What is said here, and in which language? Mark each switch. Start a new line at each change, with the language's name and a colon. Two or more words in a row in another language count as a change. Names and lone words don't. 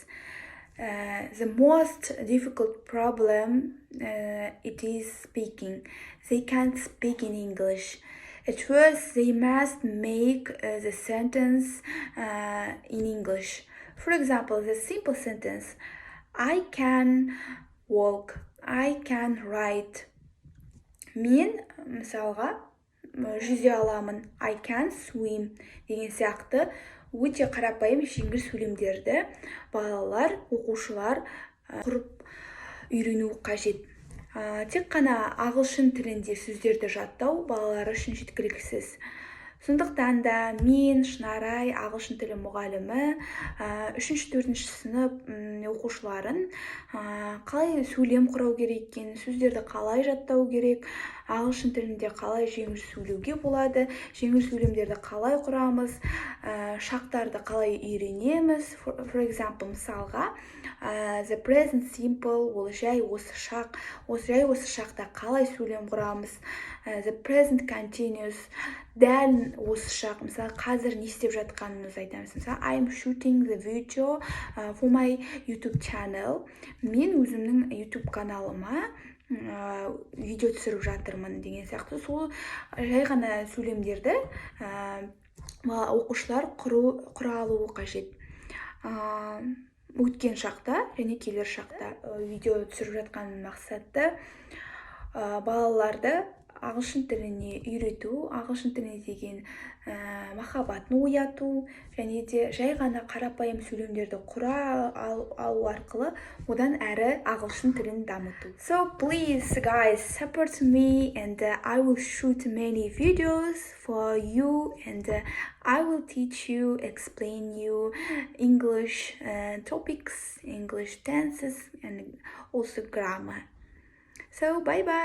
English: The most difficult problem it is speaking. They can't speak in English. At first, they must make the sentence in English. For example, the simple sentence, I can walk, I can write.
Kazakh: Мен мысалға жүзе аламын,
English: I can swim
Kazakh: деген сияқты өте қарапайым жеңіл сөйлемдерді балалар, оқушылар құрып үйрену қажет. Тек қана ағылшын тілінде сөздерді жаттау балалар үшін жеткіліксіз. Сондықтан да мен Шынарай ағылшын тілі мұғалімі 3-4 сынып оқушыларын қалай сөйлем құрау керек екенін, сөздерді қалай жаттау керек, ағылшын тілінде қалай жеңіл сөйлеуге болады, жеңіл сөйлемдерді қалай құрамыз, шақтарды қалай үйренеміз.
English: For example,
Kazakh: мысалға
English: the present simple
Kazakh: ол жай осы шақ, жай осы шақта қалай сөйлем құрамыз.
English: The present continuous
Kazakh: дәл осы шақ, мысалы қазір не істеп жатқанымызды айтамыз.
English: Мысалы I'm shooting the video for my YouTube channel.
Kazakh: Мен өзімнің YouTube каналыма видео түсіріп жатырмын деген сияқты. Сол жай ғана сөйлемдерді оқушылар құра алуы қажет. Өткен шақта және келер шақта видео түсіріп жатқан мақсаты балаларды ағылшын тіліне үйрету, ағылшын тіліне деген махаббатын ояту, және де жай ғана қарапайым сөйлемдерді құра алу арқылы одан әрі ағылшын тілін дамыту.
English: So please guys, support me and I will shoot many videos for you and I will teach you, explain you English topics, English tenses and also grammar. So bye bye.